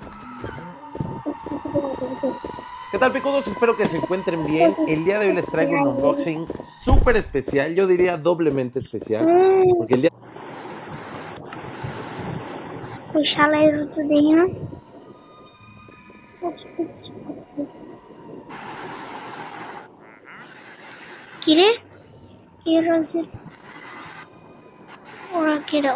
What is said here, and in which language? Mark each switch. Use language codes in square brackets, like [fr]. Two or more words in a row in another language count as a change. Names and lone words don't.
[es] ¿Qué tal, picudos? Espero que se encuentren bien. El día de hoy les traigo un unboxing súper especial, yo diría doblemente especial, porque el día [bn] ওই শালাই তো দেখি না, কিরে কি রয়েছে, ওরা কেরা?